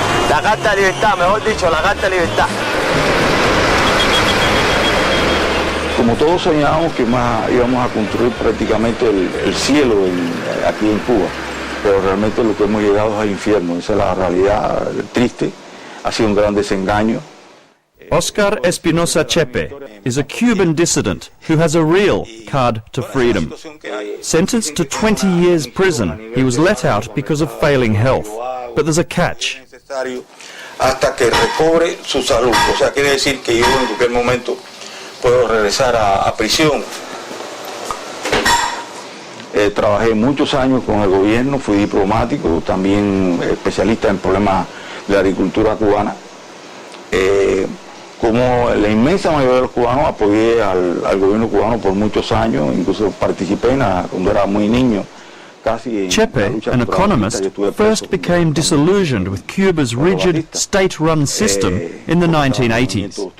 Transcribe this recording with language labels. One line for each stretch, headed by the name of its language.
Spanish: La carta de libertad, mejor dicho, la carta de libertad. Como todos soñábamos que íbamos a construir prácticamente el cielo aquí en Cuba, pero realmente lo que hemos llegado es al infierno. Esa es la realidad triste, ha sido un gran desengaño.
English: Oscar Chepe is a Cuban dissident who has a real card to freedom. Sentenced to 20 years prison, he was let out because of failing health. But there's a catch.
Spanish: Hasta que recobre su salud, o sea, quiere decir que yo en cualquier momento puedo regresar a prisión. Trabajé muchos años con el gobierno, fui diplomático, también especialista en problemas de la agricultura cubana. Como la inmensa mayoría de los cubanos, apoyé al gobierno cubano por muchos años, incluso participé cuando era muy niño.
English: Chepe, an economist, first became disillusioned with Cuba's rigid, state-run system in the 1980s.